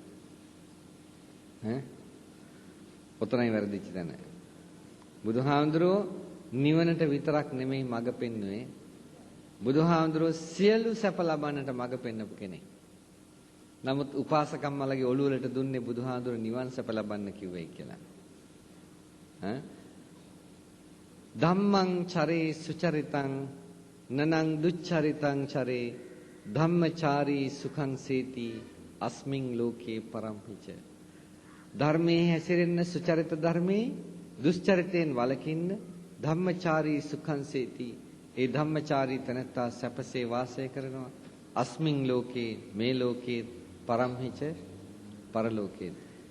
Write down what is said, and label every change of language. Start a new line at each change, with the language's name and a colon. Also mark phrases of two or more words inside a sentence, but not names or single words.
Sinhala: ඔතනයි වැරදිච්ච තැන. බුදුහාමුදුරුවෝ නිවනට විතරක් නෙමෙයි මඟ පෙන්වුවේ. බුදුහාමුදුරුවෝ සියලු සැප ලබන්නට මඟ පෙන්වපු කෙනෙක්. නමුත් උපාසකම්මලගේ ඔළුව වලට දුන්නේ බුදුහාමුදුරුවෝ නිවන් සැප ලබන්න කිව්වයි කියලා.
Pali: ධම්මං චරේ සුචරිතං නනං දුච්චරිතං චරේ ධම්මචාරී සුඛං සේති අස්මින් ලෝකේ පරම්පිච.
Sinhala: ධර්මයේ හැසිරෙන්න සුචරිත ධර්මයේ දුස්චරිතයෙන් වළකින්න
Pali: ධම්මචාරී සුඛං සේති.
Sinhala: ඒ ධම්මචාරී තනත්තා සැපසේ වාසය කරනවා.
Pali: අස්මින් ලෝකේ
Sinhala: මේ ලෝකේ පරම්පිච පරලෝකේ.